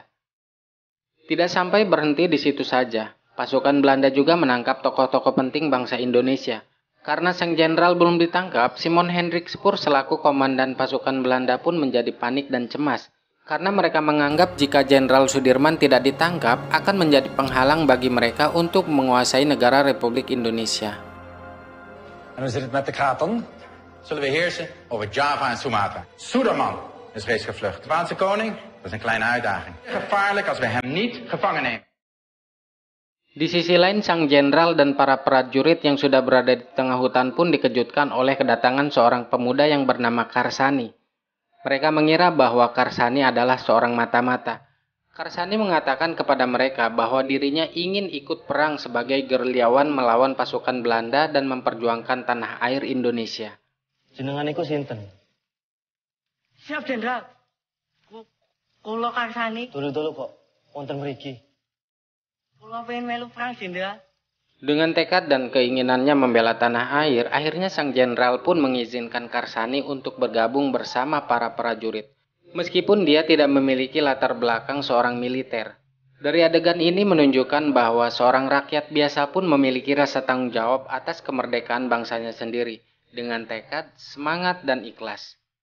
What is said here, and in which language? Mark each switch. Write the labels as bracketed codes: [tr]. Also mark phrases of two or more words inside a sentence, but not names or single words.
[id] Tidak sampai berhenti di situ saja, pasukan Belanda juga menangkap tokoh-tokoh penting bangsa Indonesia. Karena sang jenderal belum ditangkap, Simon Hendrik Spoor selaku komandan pasukan Belanda pun menjadi panik dan cemas. Karena mereka menganggap jika Jenderal Sudirman tidak ditangkap akan menjadi penghalang bagi mereka untuk menguasai negara Republik Indonesia. [nl] En hoe zit het met de kraton? Zullen we heersen over Java en Sumatra? Suderman is reeds gevlucht. De Spaanse koning, dat is een kleine uitdaging. Gevaarlijk als we hem niet gevangen nemen. [id] Di sisi lain, sang jenderal dan para prajurit yang sudah berada di tengah hutan pun dikejutkan oleh kedatangan seorang pemuda yang bernama Karsani. Mereka mengira bahwa Karsani adalah seorang mata-mata. Karsani mengatakan kepada mereka bahwa dirinya ingin ikut perang sebagai gerilyawan melawan pasukan Belanda dan memperjuangkan tanah air Indonesia. [jv] Jenengan iku sinten? Siap, Jenderal. Kulo Karsani. Dulu kok wonten mriki. Kulo pengen melu perang, Jenderal. [id] Dengan tekad dan keinginannya membela tanah air, akhirnya sang jenderal pun mengizinkan Karsani untuk bergabung bersama para prajurit. Meskipun dia tidak memiliki latar belakang seorang militer. Dari adegan ini menunjukkan bahwa seorang rakyat biasa pun memiliki rasa tanggung jawab atas kemerdekaan bangsanya sendiri, dengan tekad, semangat, dan ikhlas.